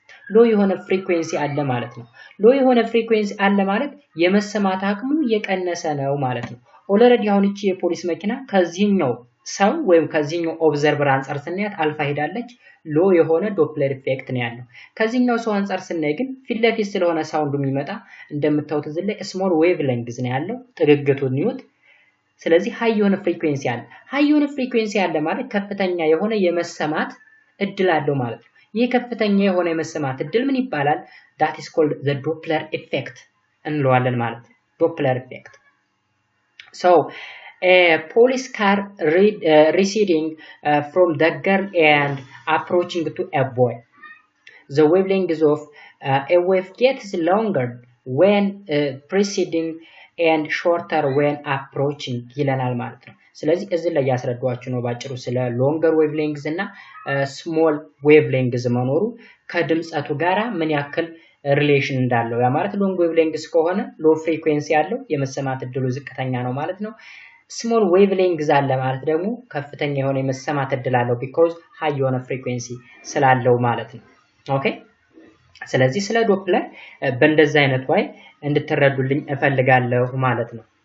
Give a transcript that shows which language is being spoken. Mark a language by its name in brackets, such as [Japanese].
[Amharic] ሎ የሆነ ፍሪኩዌንሲ አለ ማለት ነው። ሎ የሆነ ፍሪኩዌንሲ አለ ማለት የመሰማት አቅሙ የቀነሰ ነው ማለት ነው። ኦልሬዲ አሁን እቺ የፖሊስ መኪና ከዚህኛው ሰው ወይም ከዚህኛው ኦብዘርቨር አንፃር ስናያት አልፋ ሄዳለች ሎ የሆነ ዶፕለር ኢፌክት ነው ያለው። ከዚህኛው ሰው አንፃር ስናይ ግን ፊት ለፊት ስለሆነ ሳውንዱ የሚመጣ እንደምታዩት እዚህ ላይ ስሞል ዌቭሌንግዝ ነው ያለው ጥግግቱን ይዩት። ስለዚህ ሃይ የሆነ ፍሪኩዌንሲ አለ። ሃይ የሆነ ፍሪኩዌንሲ አለ ማለት ከፍተኛ የሆነ የመሰማት እድል አለው ማለት ነው። ይህ ከፍተኛ የሆነ የመሰማት እድል ምን ይባላል? [English] that is called the Doppler effect [Amharic] እንለዋለን ማለት ነው። [English] Doppler effect። so a police car receding from the girl and approaching to a boy. The wavelength of a wave gets longer when preceding and shorter when approaching [Amharic] ይለናል ማለት ነው። ስለዚህ እዚህ ላይ ያስረዳዋችሁ ነው ባጭሩ ስለ [English] longer wavelengths እና [Amharic] small wavelengths መኖሩ ከድምጸቱ ጋራ ምን ያክል ሪሌሽን እንዳለው ያ ማለት long wavelengths ከሆነ low frequency ያለው የመሰማት እድሉ ዝቅተኛ ነው ማለት ነው። small wavelengths አለ ማለት ደግሞ ከፍተኛ የሆነ የመሰማት እድል አለው because high የሆነ frequency ስላለው ማለት ነው። ኦኬ ስለዚህ ስለ ዶፕለር በእንደዛ አይነት way እንድትረዱልኝ እፈልጋለሁ ማለት ነው።